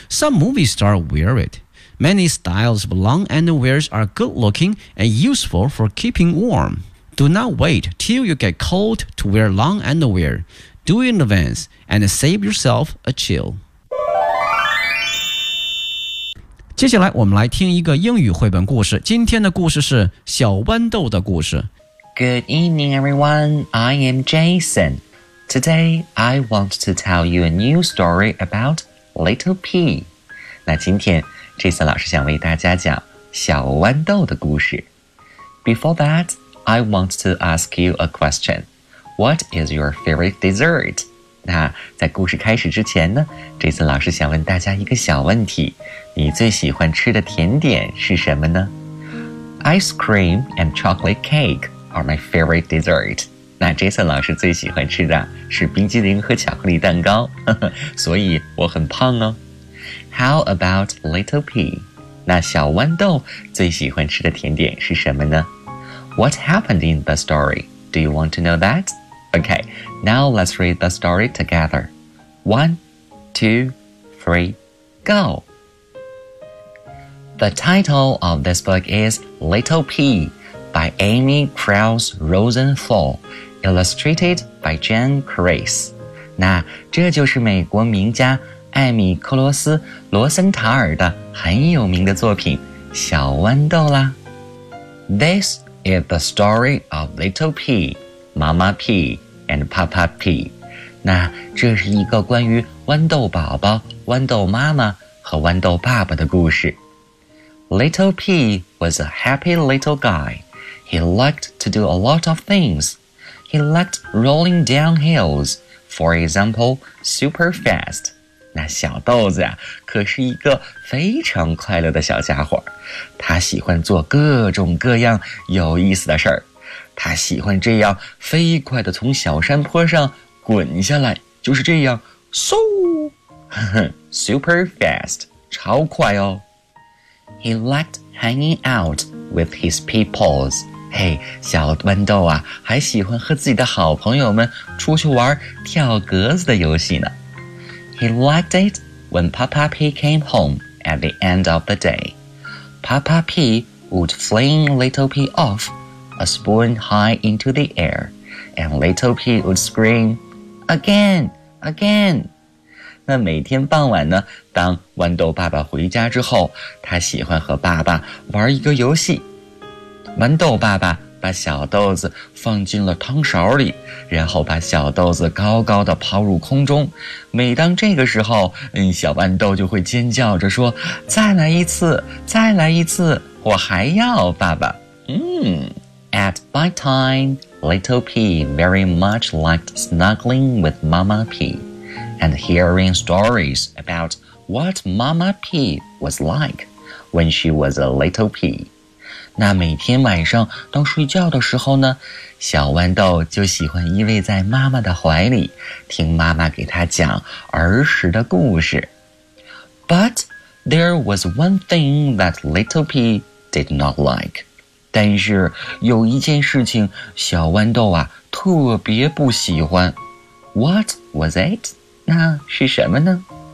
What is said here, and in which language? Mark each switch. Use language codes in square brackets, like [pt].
[en] Some movie stars wear it. Many styles of long underwears are good-looking and useful for keeping warm. Do not wait till you get cold to wear long underwear. Do it in advance and save yourself a chill. [zh] 接下来我们来听一个英语绘本故事。今天的故事是小豌豆的故事。 [en] Good evening, everyone. I am Jason. Today, I want to tell you a new story about Little Pea. [zh] 那今天Jason 老师想为大家讲小豌豆的故事。 [en] Before that, I want to ask you a question. What is your favorite dessert? [zh] 那在故事开始之前呢 ,Jason 老师想问大家一个小问题。你最喜欢吃的甜点是什么呢 ? [en] Ice cream and chocolate cake are my favorite dessert. [zh] 那 Jason 老师最喜欢吃的是冰激凌和巧克力蛋糕。所以我很胖哦。 [en] How about Little Pea? [zh] 那小豌豆最喜欢吃的甜点是什么呢? [en] What happened in the story? Do you want to know that? Okay, now let's read the story together. 1, 2, 3, go! The title of this book is Little Pea by Amy Krauss Rosenthal, illustrated by Jen Kreese. [zh] 那这就是美国名家艾米·克罗斯·罗森塔尔的很有名的作品《小豌豆》啦。 [en] This is the story of Little Pea, Mama Pea, and Papa Pea. [zh] 那这是一个关于豌豆宝宝、豌豆妈妈和豌豆爸爸的故事。 [en] Little Pea was a happy little guy. He liked to do a lot of things. He liked rolling down hills, for example, super fast. [zh] 那小豆子啊可是一个非常快乐的小家伙。他喜欢做各种各样有意思的事儿。他喜欢这样飞快地从小山坡上滚下来，就是这样嗖 [en] super fast, [zh] 超快哦。 [en] He liked hanging out with his peoples. [zh] 嘿，小豌豆啊还喜欢和自己的好朋友们出去玩跳格子的游戏呢。 [en] He liked it when Papa Pea came home at the end of the day. Papa Pea would fling Little Pea off, a spoon high into the air, and Little Pea would scream, again, again. [zh] 那每天傍晚呢，当豌豆爸爸回家之后，他喜欢和爸爸玩一个游戏。豌豆爸爸把小豆子放进了汤勺里，然后把小豆子高高的抛入空中。每当这个时候，小豌豆就会尖叫着说：“再来一次，再来一次，我还要爸爸。” [en] At bite time, Little Pea very much liked snuggling with Mama Pea and hearing stories about what Mama Pea was like when she was a little pea. [zh] 那每天晚上到睡觉的时候呢，小豌豆就喜欢依偎在妈妈的怀里，听妈妈给他讲儿时的故事。 [en] But there was one thing that Little Pea did not like. [zh] 但是有一件事情小豌豆啊特别不喜欢。 [en] What was it? [zh] 那是什么呢？